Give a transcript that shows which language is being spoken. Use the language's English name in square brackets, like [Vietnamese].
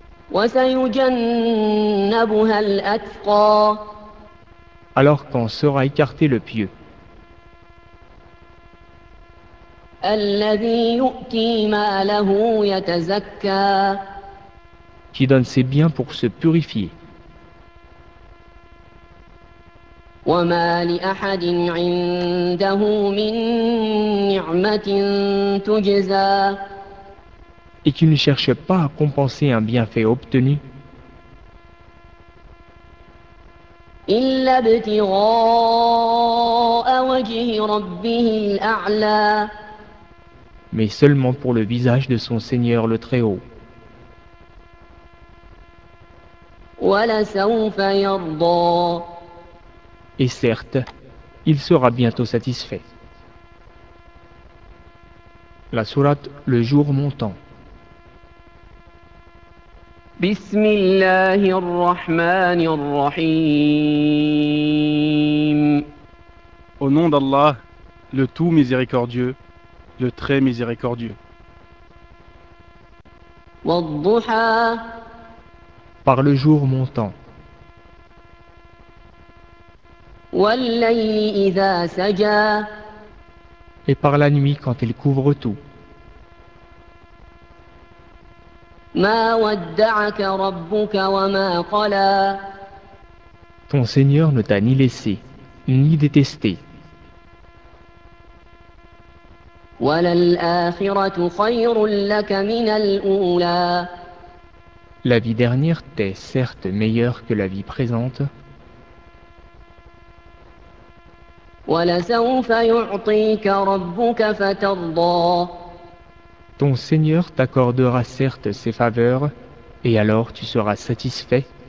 [Arabic] وسيجنبها الأتقى. [French] Alors qu'en sera écarté le pieux. [Arabic] الذي يؤتي ماله يتزكى. [French] Qui donne ses biens pour se purifier. [Arabic] وما لأحد عنده من نعمة تجزى. [French] Et qui ne cherche pas à compenser un bienfait obtenu. [Arabic] إلا ابتغاء وجه ربه الأعلى. [French] Mais seulement pour le visage de son Seigneur le Très-Haut. [Arabic] ولسوف يرضى. [French] Et certes, il sera bientôt satisfait. La sourate Le Jour Montant. [Arabic] بسم الله الرحمن الرحيم. [French] Au nom d'Allah, le Tout Miséricordieux, le Très Miséricordieux. [Arabic] والضحى. [French] Par le jour montant. [Arabic] والليل إذا سجى. [French] Et par la nuit quand il couvre tout. [Arabic] ما ودعك ربك وما قلى. [French] Ton Seigneur ne t'a ni laissé, ni détesté. [Arabic] وللآخرة خير لك من الأولى. [French] La vie dernière t'est certes meilleure que la vie présente. [Arabic] ولسوف يعطيك ربك فترضى. [French] Ton Seigneur t'accordera certes ses faveurs, et alors tu seras satisfait.